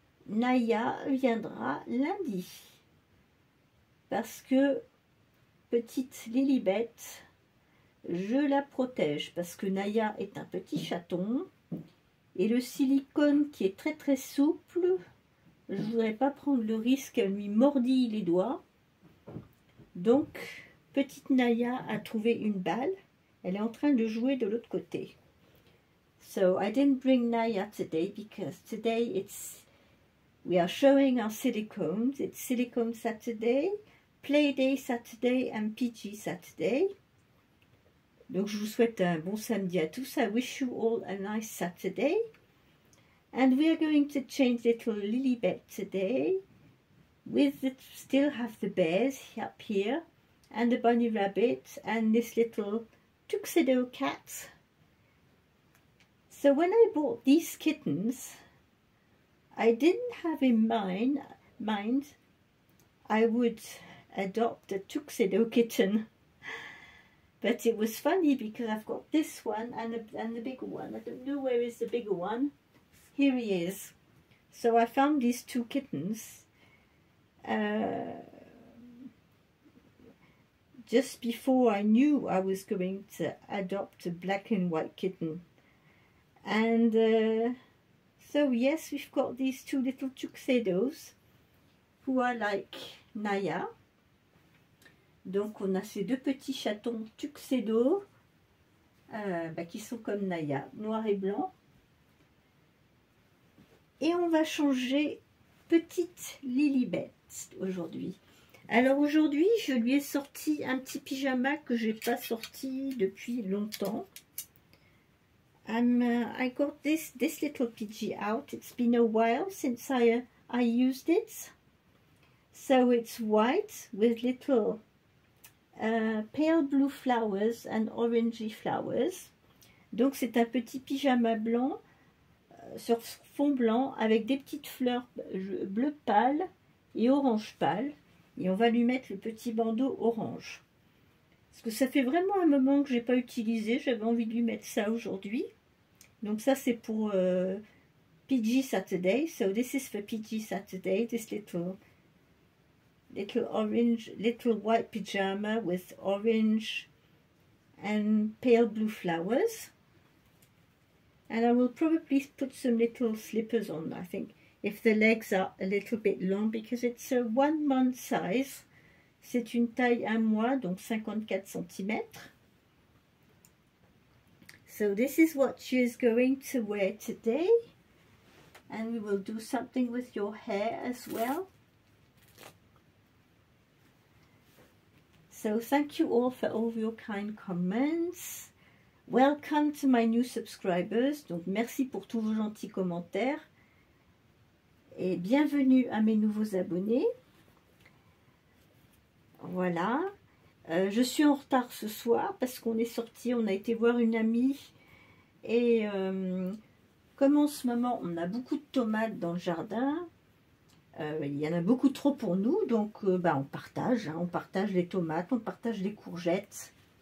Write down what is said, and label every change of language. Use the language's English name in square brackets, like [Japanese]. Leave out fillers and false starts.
[French] Naya viendra lundi parce que petite Lilibet, je la protège parce que Naya est un petit chaton et le silicone qui est très souple, je voudrais pas prendre le risque qu'elle lui mordille les doigts. Donc petite Naya a trouvé une balle, elle est en train de jouer de l'autre côté. [English] So I didn't bring Naya today because today we are showing our silicones. It's Silicone Saturday, Play Day Saturday and PG Saturday. [French] Donc je vous souhaite un bon samedi à tous. [English] I wish you all a nice Saturday. And we are going to change little Lilibet today. Still have the bears up here and the bunny rabbit and this little tuxedo cat. So when I bought these kittens, I didn't have in mind I would adopt a tuxedo kitten, but it was funny because I've got this one and the bigger one. I don't know where is the bigger one. Here he is. So I found these two kittens just before I knew I was going to adopt a black and white kitten, and so yes, we've got these two little tuxedos who are like Naya. [French] Donc on a ces deux petits chatons tuxedo qui sont comme Naya, noir et blanc. Et on va changer petite Lilibet aujourd'hui. Alors aujourd'hui, je lui ai sorti un petit pyjama que j'ai pas sorti depuis longtemps. [English] I got this little PG out. It's been a while since I used it. So it's white with little pale blue flowers and orangey flowers. [French] Donc c'est un petit pyjama blanc sur fond blanc avec des petites fleurs bleu pâle et orange pâle. Et on va lui mettre le petit bandeau orange. Parce que ça fait vraiment un moment que j'ai pas utilisé. J'avais envie de lui mettre ça aujourd'hui. Donc ça c'est pour PG Saturday. [English] So this is for PG Saturday. This little orange, little white pyjama with orange and pale blue flowers. And I will probably put some little slippers on, I think, if the legs are a little bit long, because it's a 1 month size. [French] C'est une taille 1 mois, donc 54 cm. [English] So this is what she is going to wear today. And we will do something with your hair as well. So thank you all for all your kind comments. Welcome to my new subscribers. [French] Donc merci pour tous vos gentils commentaires. Et bienvenue à mes nouveaux abonnés. Voilà. Je suis en retard ce soir parce qu'on est sorti, on a été voir une amie. Et comme en ce moment on a beaucoup de tomates dans le jardin, il y en a beaucoup trop pour nous, donc on partage, on partage les tomates, on partage les courgettes.